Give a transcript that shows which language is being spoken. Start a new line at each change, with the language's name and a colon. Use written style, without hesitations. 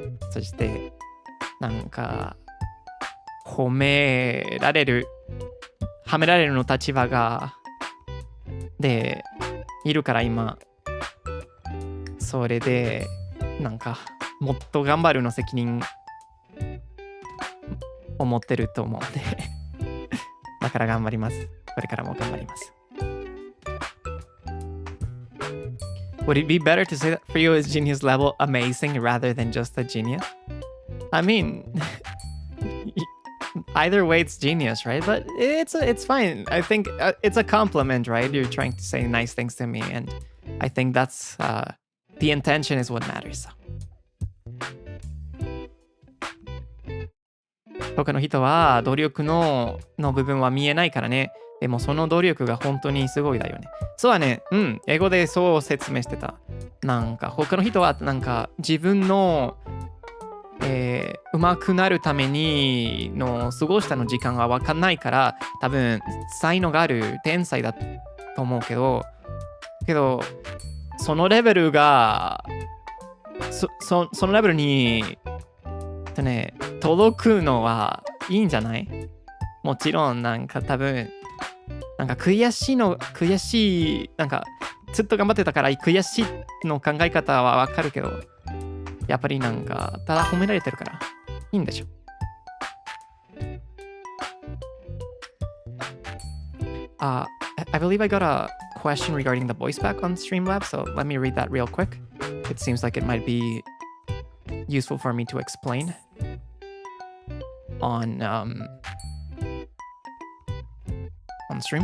Japanese: そして、なんか、はめられるの立場でいるから今、それで、なんか、もっと頑張るの責任を持ってると思うね。だから頑張ります。これからも頑張ります。
English: Would it be better to say that Frio is genius level amazing rather than just a genius? I mean, either way it's genius, right? But it's fine. I think it's a compliment, right? You're trying to say nice things to me, and I think that's the intention is what matters.
Japanese: 他の人は努力の部分は見えないからね。でもその努力が本当にすごいだよね。そうだね。うん。英語でそう説明してた。なんか他の人はなんか自分の、上手くなるためにの過ごしたの時間がわかんないから多分才能がある天才だと思うけどそのレベルがそのレベルに届くのはいいんじゃない？もちろんなんか多分なんか悔しいなんかずっと頑張ってたから悔しいの考え方はわかるけどやっぱりなんかただ褒められてるからいいんでしょ。
English: I believe I got a question regarding the voice back on Streamlabs, so let me read that real quick. It seems like it might be useful for me to explain on stream.